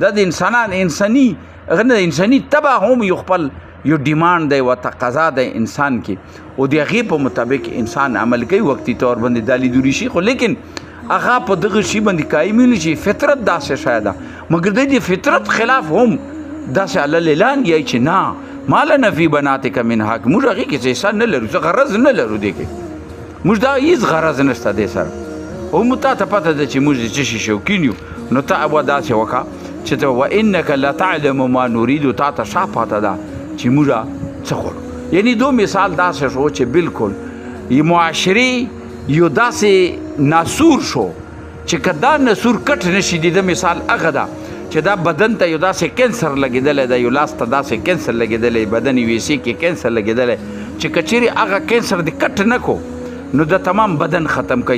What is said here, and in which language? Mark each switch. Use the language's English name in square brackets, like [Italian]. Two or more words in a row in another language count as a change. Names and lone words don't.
[Pashto] دا د انسانان انساني انساني طبع هم یو خپل یو ډیمانډ دی و تقاضا دی انسان کې او د هغې په مطابق انسان عمل کوي وقتي طور باندې دا لیدلی شي، خو لیکن هغه په دغه شي باندې قایمي نه شي. فطرت داسې شی ده، مګر د فطرت خلاف هم داسې الله اعلان یی چې نه [Arabic] ما لنا فی بناتک من حق، [Pashto] موږ هغې کې څه حصه نه لرو، څه غرض نه لرو، دې کې موږ دا هېڅ غرض نشته دې سره. او مو تا ته پته ده چې موږ د څه شي شوقین یو نو ته ابا داسې وکړه چې ته [Arabic] وانک لتعلم ما نريد [Pashto] تا ته شا پته ده چې موږ څه غواړو. یعنی دو مثال داسې شو چې بالکل یې معاشرې یو داسې ناسور شو چې که دا ناسور کټ نشي د مثال هغه ده چې دا بدن ته یو داسې کینسر لګېدلی ده، یو لاس ته داسې کینسر لګېدلی، بدن ویسې کې کینسر لګېدلی چې که چیرې هغه کینسر د کټ نه کو نو د تمام بدن ختم کوي.